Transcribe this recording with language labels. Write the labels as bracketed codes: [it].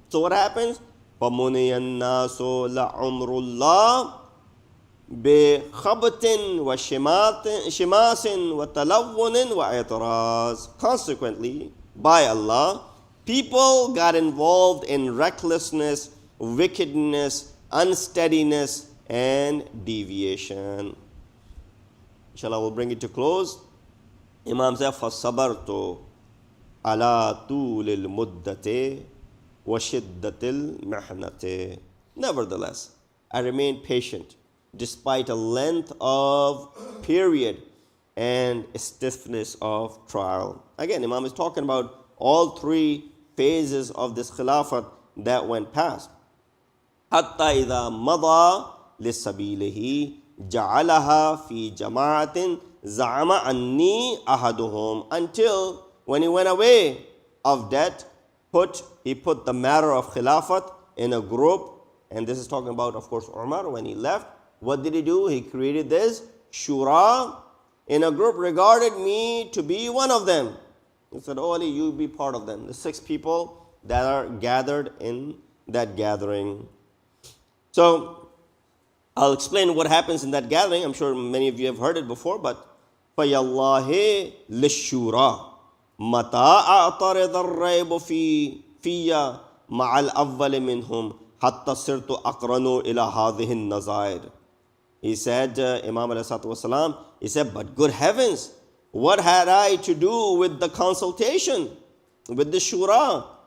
[en] So what happens? [ar] فَمُنِيَ النَّاسُ لَعُمْرُ اللَّهِ بِخَبْتٍ وَشِمَاسٍ وَتَلَوُّنٍ وَإِعْتِرَاضٍ. [en] Consequently, by Allah, people got involved in recklessness, wickedness, unsteadiness, and deviation. Inshallah, we'll bring it to close. Imam said, [ar] فَصَبَرْتُ عَلَى طُولِ الْمُدَّةِ وَشِدَّةِ الْمِحْنَةِ. [en] Nevertheless, I remained patient despite a length of period and stiffness of trial. Again, Imam is talking about all three phases of this khilafat that went past. [ar] حَتَّى إِذَا مَضَى لِسَبِيلِهِ جَعَلَهَا فِي جَمَاعَةٍ زَعَمَ أَنِّي أَحَدُهُمْ. [en] Until when he went away of debt, he put the matter of khilafat in a group. And this is talking about, of course, Umar. When he left, what did he do? He created this shura in a group, regarded me to be one of them. He said, oh Ali, you be part of them. The 6 people that are gathered in that gathering. So I'll explain what happens in that gathering. I'm sure many of you have heard it before, but [ar] فَيَاللَّهِ لِلشُّورَى مَتَا أَعْتَرِضَ الرَّيْبُ فِيَّ مَعَ الْأَوَّلِ مِنْهُمْ حَتَّى صِرْتُ أَقْرَنُ إِلَى هَذِهِ النَّظَائِرِ. [en] He said, Imam ﷺ, he said, but good heavens, what had I to do with the consultation, with the shura?